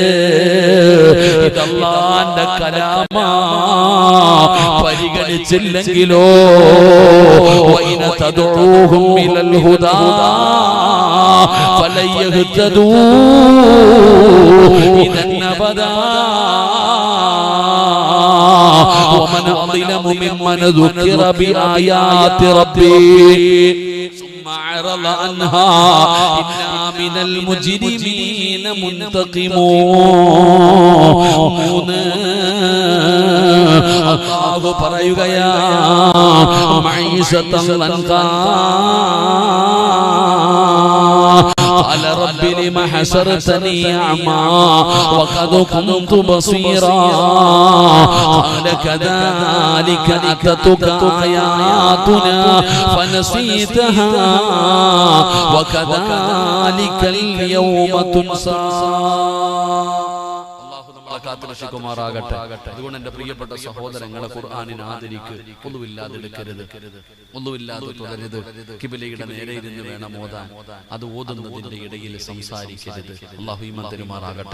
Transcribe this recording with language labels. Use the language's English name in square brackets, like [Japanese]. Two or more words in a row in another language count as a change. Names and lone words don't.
[Malayalam] ഇതല്ലാന്റെ കലാമാ. [Arabic] പരിഗണിച്ചില്ലെങ്കിലോ وإن تدعهم إلى الهدى فلن يهتدوا إذا أبدا ومن أظلم ممن ذكر بآيات ربه ثم أعرض عنها إنا من المجرمين منتقمون. [Malayalam] അല്ലാഹു പറയുകയാ [Arabic] معيشة ضنكا قال رب لم حشرتني أعمى وقد كنت بصيرا قال كذلك أتتك آياتنا فنسيتها وكذلك اليوم تنسى. [Malayalam] കാത്തുരക്ഷിക്കുമാറാകട്ടെ. അതുകൊണ്ട് എന്റെ പ്രിയപ്പെട്ട സഹോദരങ്ങളെ ഖുർആനിനെ ആദരിക്ക്. ഒന്നുമില്ലാതെ എടുക്കരുത്, ഒന്നുമില്ലാതെ തുടരുത്. ഖിബലയുടെ നേരെ ഇരുന്ന് വേണം ഓതാൻ. അത് ഓതുന്നതിന്റെ ഇടയിൽ സംസാരിക്കരുത്. അല്ലാഹു ഈമാൻ തരുമാറാകട്ടെ.